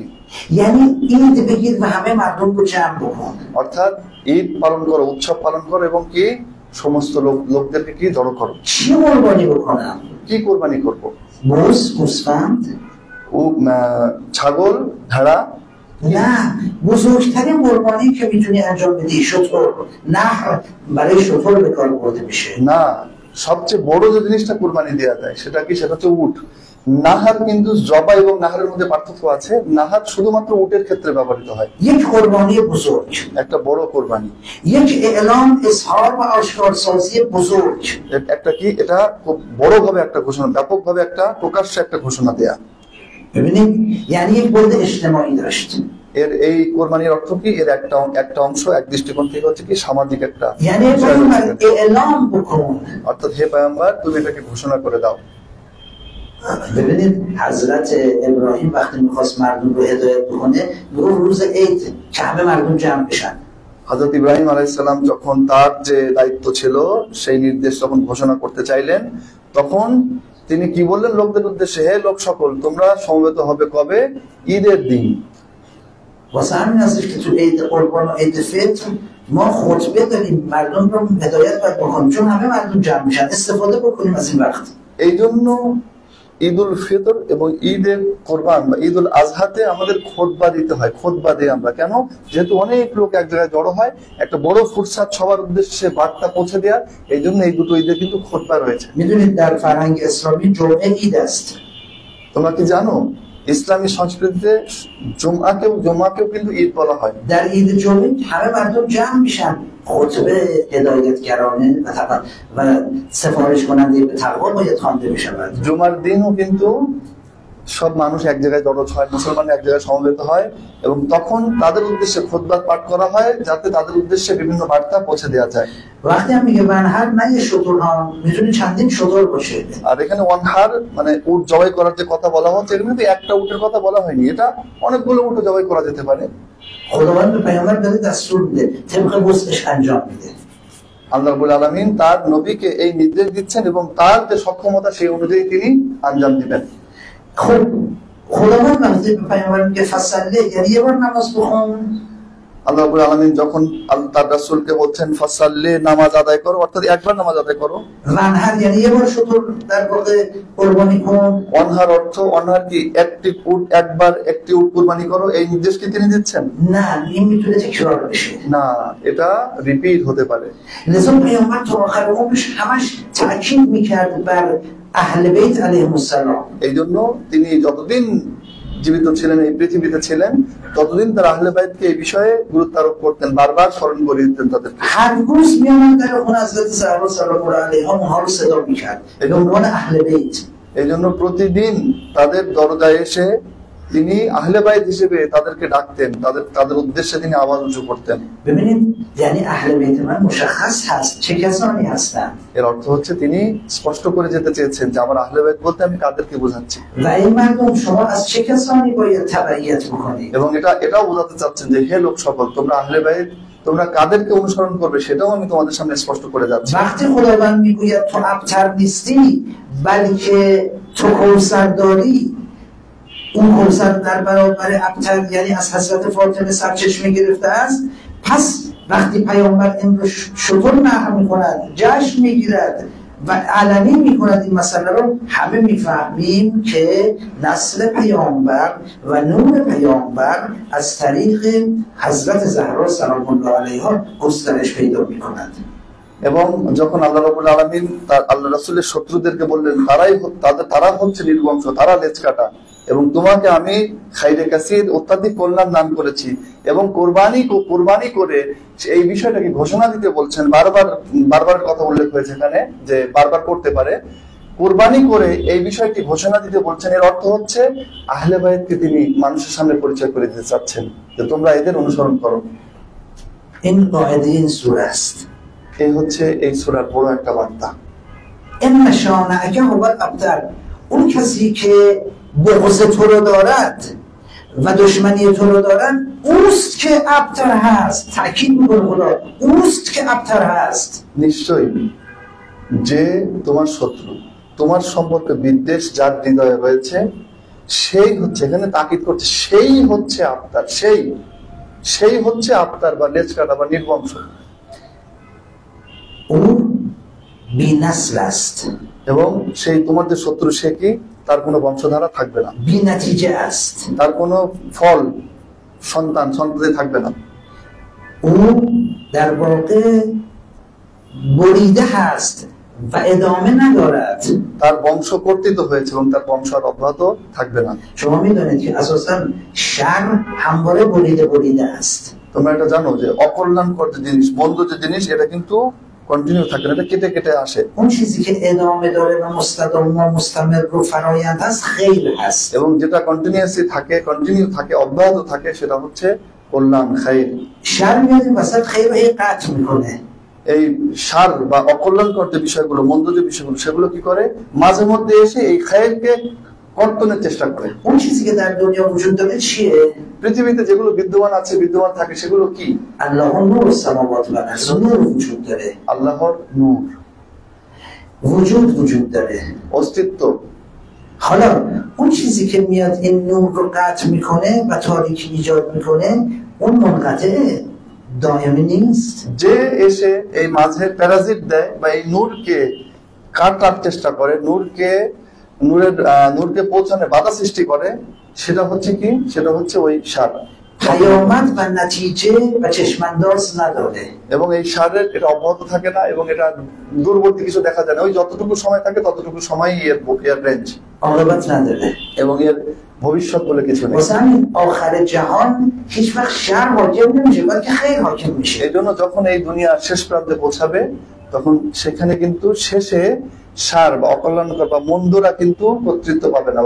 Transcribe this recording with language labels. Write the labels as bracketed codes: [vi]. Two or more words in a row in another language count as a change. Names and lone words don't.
[fa] یعنی عید بگیر و همه مردم رو جمع بکن. [bn] অর্থাৎ ঈদ পালন করো, উৎসব পালন করো এবং কি সমস্ত লোকদেরকে কি জড়ো করো। [fa] چی قربانی بکنم؟ [bn] কি কোরবানি করব? [fa] موز، گوسفند؟ [bn] ছাগল, ভেড়া? [fa] نه، بزرگترین قربانی که میتونی انجام بدی شتر. نحر برای شتر به کار برده میشه. [bn] না, সবচেয়ে বড় যে জিনিসটা কোরবানি দেওয়া যায় সেটা কি? সেটা হচ্ছে উট। নাহার কিন্তু জবা এবং নাহারের মধ্যে পার্থক্য আছে। নাহার শুধুমাত্র উটের ক্ষেত্রে ব্যবহৃত হয়। [fa] یک قربانی بزرگ، [bn] একটা বড় কোরবানি, [fa] یک اعلام اظهار و آشکارسازی بزرگ. [bn] একটা কি, এটা খুব বড়ভাবে একটা ঘোষণা, ব্যাপকভাবে একটা প্রকাশ্যে একটা ঘোষণা দেয়া। [fa] ببینید یعنی یک بعد اجتماعی داشت. [bn] এর এই কোরবানির অর্থ কি? এর একটা অংশ এক দৃষ্টিকোণ থেকে হচ্ছে কি সামাজিক একটা [fa] یعنی [bn] বিষয় [fa] پیامبر [bn] রয়েছে। [fa] اعلام بکن. [bn] অর্থাৎ হে পয়গম্বর তুমি এটাকে ঘোষণা করে দাও। [fa] ببینید حضرت ابراهیم وقتی میخواست مردم رو هدایت بکنه میگفت روز عید که همه مردم جمع بشن. [bn] হযরত ইব্রাহিম [ar] عليه السلام [bn] যখন তার যে দায়িত্ব ছিল সেই নির্দেশ যখন ঘোষণা করতে চাইলেন, তখন তিনি কি বললেন লোকদের উদ্দেশ্যে? হে লোক সকল, তোমরা সমবেত হবে কবে? ঈদের দিন। [fa] واسه همین هستش که تو عید قربان و عید فطر ما خطبه داریم مردم رو هدایت باید بکنیم چون همه مردم جمع میشن استفاده بکنیم از این وقت. [bn] এই জন্য ঈদ উল ফিতর এবং ঈদের কোরবান বা ঈদ উল আজহাতে আমাদের খুতবা দিতে হয়। খুতবা দিই আমরা কেন? যেহেতু অনেক লোক এক জায়গায় জড়ো হয়, একটা বড় ফুরসাত সবার উদ্দেশ্যে বার্তা পৌঁছে দেওয়ার, এই জন্য এই দুটো ঈদের কিন্তু খুতবা রয়েছে। [fa] میدونید در فرهنگ اسلامی جمعه عید است. [bn] তোমরা কি জানো ইসলামী সংস্কৃতিতে জুমাকেও কিন্তু ঈদ বলা হয়। [fa] در عید جمعه همه مردم جمع میشن خطبه هدایتگرانه و سفارش کننده به تقوا باید خوانده بشود. [bn] জুমার দিনও কিন্তু সব মানুষ এক জায়গায় জড়ো হয়, মুসলমান এক জায়গায় সমবেত হয় এবং তখন তাদের উদ্দেশ্যে খুতবা পাঠ করা হয় যাতে তাদের উদ্দেশ্যে বিভিন্ন বার্তা পৌঁছে দেওয়া যায়। [fa] وقتی هم میگه منحر نه یه شتر ها میتونه چندین شتر باشه. [bn] আর এখানে ওয়ানহার মানে উট জবাই করার যে কথা বলা হচ্ছে, এখানে কিন্তু একটা উটের কথা বলা হয়নি, এটা অনেকগুলো উট জবাই করা যেতে পারে। [fa] خداوند به پیامبر داره دستور میده طبق وسعش انجام میده. [ar] الله رب العالمين [bn] তার নবীকে এই নির্দেশ দিচ্ছেন এবং তার যে সক্ষমতা সেই অনুযায়ী তিনি আঞ্জাম দিবেন। [fa] خب خداوند وقتی به پیامبر میگه فصله یعنی یه بار نماز بخون. [ar] الله رب العالمين [bn] যখন তার রাসূলকে বলছেন ফাসাল্লি নামাজ আদায় করো, অর্থাৎ একবার নামাজ আদায় করো। [fa] منحر یعنی یه بار شتر در واقع قربانی کن. [bn] অনহার অর্থ অনহার কি একটি উট একবার একটি উট কুরবানি করো, এই নির্দেশ কি তিনি দিচ্ছেন? [fa] نه این میتونه تکرار بشه. [bn] না, এটা রিপিট হতে পারে। [fa] لذا پیامبر تا آخر عمرش همش تاکید میکرد بر اهل بیت [ar] علیهم السلام. [bn] এই জন্য তিনি যতদিন জীবিত ছিলেন, এই পৃথিবীতে ছিলেন, ততদিন তার আহলে বাইতকে এই বিষয়ে গুরুত্ব আরোপ করতেন, বারবার স্মরণ করিয়ে দিতেন তাদের। [fa] هر روز میامد در خونه حضرت زهرا [ar] سلام الله علیها [fa] اونها رو صدا میکرد به عنوان اهل بیت. [bn] এই জন্য প্রতিদিন তাদের দরজায় এসে তিনি আহলে বাইত হিসেবে তাদেরকে ডাকতেন, তাদের উদ্দেশ্যে তিনি আওয়াজ উঁচু করতেন। [fa] ببینید یعنی اهل بیت من مشخص هست چه کسانی هستند. [bn] এর অর্থ হচ্ছে তিনি স্পষ্ট করে যেতে চেয়েছেন যে আমার আহলে বাইত বলতে আমি কাদেরকে বোঝাচ্ছি [fa] و این مردم شما از چه کسانی باید تبعیت بکنید. [bn] এবং এটাও বোঝাতে চাচ্ছেন যে হে লোক সকল, তোমরা আহলে বাইত তোমরা কাদেরকে অনুসরণ করবে সেটাও আমি তোমাদের সামনে স্পষ্ট করে যাচ্ছি। [fa] وقتی خداوند میگوید تو ابتر نیستی بلکه تو کوثر داری، اون کوثر در برابر ابتر یعنی از حضرت فاطمه سرچشمه گرفته است. پس وقتی پیامبر این رو شطور نقل میکند، جشن میگیرد و علنی میکند این مسئله رو، همه میفهمیم که نسل پیامبر و نور پیامبر از طریق حضرت زهرا [ar] سلام الله علیها [fa] گسترش پیدا میکند. [bn] এবং যখন [ar] الله رب العالمين [bn] তার আল্লাহ রাসূলের শত্রুদেরকে বললেন তারা হচ্ছে নির্বংশ, তারা লেজ কাটা, এবং তোমাকে আমি [ar] خير كثير [bn] অত্যাধিক কল্যাণ দান করেছি, এবং কোরবানি করে এই বিষয়টাকে ঘোষণা দিতে বলছেন। বারবার কথা উল্লেখ হয়েছে এখানে যে বারবার করতে পারে, কোরবানি করে এই বিষয়টি ঘোষণা দিতে বলছেন। এর অর্থ হচ্ছে আহলে বাইতকে তিনি মানুষের সামনে পরিচয় করে দিতে চাচ্ছেন যে তোমরা এদের অনুসরণ করো। [fa] این قاعده این سوره است. [bn] এই হচ্ছে এই সূরার বড় একটা বার্তা। [ar] این شانعک هو الابتر، [fa] اون کسی که بغض تو رو دارد و دشمنی تو رو دارد اوست که ابتر هست. تأکید میکنه خدا اوست که ابتر هست. [bn] নিশ্চয়ই যে তোমার শত্রু, তোমার সম্পর্কে বিদ্বেষ যার হৃদয়ে রয়েছে সেই হচ্ছে, এখানে তাকিদ করছে, সেই হচ্ছে আবতার, সেই হচ্ছে আবতার বা লেজ কাটা বা নির্বংশ। [fa] اون بی نسل است، [bn] এবং সেই তোমার যে শত্রু সে কি, তার কোনো বংশধারা থাকবে না, [fa] بی نتیجه است. [bn] তার কোনো ফল সন্ততি থাকবে না। [fa] اون در واقع بریده هست و ادامه ندارد. [bn] তার বংশ কর্তৃত হয়েছে এবং তার বংশ আর অব্যাহত থাকবে না। [fa] شما میدونید که اساسا شر همواره بریده است. [bn] তোমরা এটা জানো যে অকল্যাণকর যে জিনিস, মন্দ যে জিনিস, এটা কিন্তু কন্টিনিউ থাকে না, এটা কেটে কেটে আসে। [fa] اون چیزی که ادامه داره و مستدام و مستمر و فرایند هست خیر هست. [bn] এবং যেটা কন্টিনিউয়াসলি থাকে, কন্টিনিউ থাকে, অব্যাহত থাকে, সেটা হচ্ছে কল্যাণ, খাইর। [fa] شر میاد این وسط خیر رو هی قطع میکنه. [bn] এই সার বা অকল্যাণকর যে বিষয়গুলো, মন্দ যে বিষয়গুলো, সেগুলো কি করে মাঝে মধ্যে এসে এই খাইরকে কর্তনের চেষ্টা করে। [fa] اون چیزی که در دنیا وجود داره چیه؟ [bn] পৃথিবীতে যেগুলো বিদ্যমান আছে, বিদ্যমান থাকে, সেগুলো কি? [ar] الله نور السماوات و الارض، [fa] نور وجود داره، [bn] আল্লাহর নূর, [fa] وجود داره، [bn] অস্তিত্ব। [fa] حالا اون چیزی که میاد این نور رو قطع میکنه و تاریکی ایجاد میکنه اون منقطعه، دائمی نیست. [bn] যে এসে এই মাঝে প্যারাজিট দেয় বা এই নূরকে কাটার চেষ্টা করে, নূরকে পৌঁছানো বাধা সৃষ্টি করে, সেটা হচ্ছে কি? সেটা হচ্ছে ওই সার। [fa] پیامد و نتیجه و چشمانداز نداره [bn] এবং এই সারের এটা অব্যাহত থাকে না, এবং এটা দূরবর্তী কিছু দেখা যায় না। ওই যতটুকু সময় থাকে ততটুকু সময়ই এর রেঞ্জ, [fa] عاقبت نداره. [bn] এবং এর ভবিষ্যৎ বলে কিছু নেই। [fa] واسه همین آخر جهان هیچ وقت شر حاکم نمیشه بلکه خیر حاکم میشه. [bn] এই জন্য যখন এই দুনিয়া শেষ প্রান্তে পৌঁছাবে, তখন সেখানে কিন্তু শেষে সার বা অকল্যাণকর বা মন্দরা কিন্তু কর্তৃত্ব পাবে না।